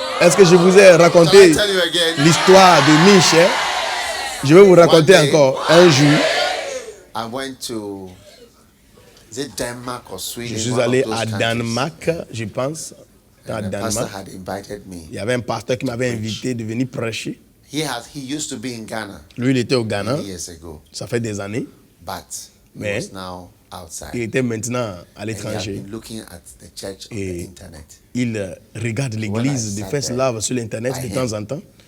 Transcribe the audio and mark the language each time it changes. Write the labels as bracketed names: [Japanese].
[French] Est-ce que je vous ai raconté l'histoire de Miche? Je vais vous raconter encore un jour. [English] I went to, is it Denmark or Sweden? [French] Je suis allé à Danemark, je pense. À Danemark. Il y avait un pasteur qui m'avait invité de venir prêcher. [English] He used to be in Ghana. [French] Lui, il était au Ghana. [English] Years ago. [French] Ça fait des années. Mais [English] he was now outside. [French] Il était maintenant à l'étranger. Et il regarde l'église de First Love sur l'internet de temps en temps.